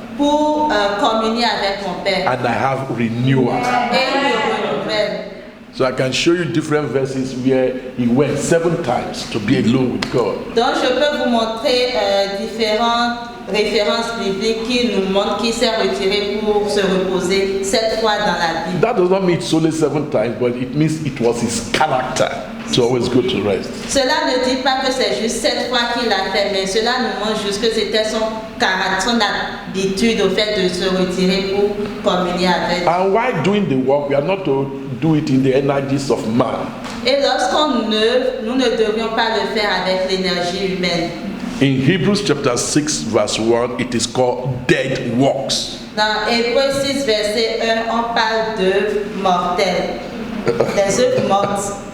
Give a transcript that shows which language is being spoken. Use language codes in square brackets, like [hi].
[fr] pour communier avec mon Père. [en] and I have renewal. [fr] Et il me renouvelle. [en] So I can show you different verses where he went 7 times to be alone with God. [fr] Donc je peux vous montrer différentes références bibliques qui nous montrent qu'il s'est retiré pour se reposer 7 fois dans la Bible. [en] That does not mean it's only 7 times, but it means it was his character. It's always good to rest. [fr] Cela ne dit pas que c'est juste cette fois qu'il l'a fait, mais cela nous montre juste que c'était son caractère, son habitude au fait de se retirer pour communier avec. [en] And while doing the work, we are not to do it in the energies of man. [fr] Et lorsqu'on œuvre, nous ne devrions pas le faire avec l'énergie humaine. [en] In Hebrews chapter 6 verse 1, it is called dead works. [fr] Dans Hébreux 6, verset 1, on parle d'œuvres mortelles, des œuvres mortes.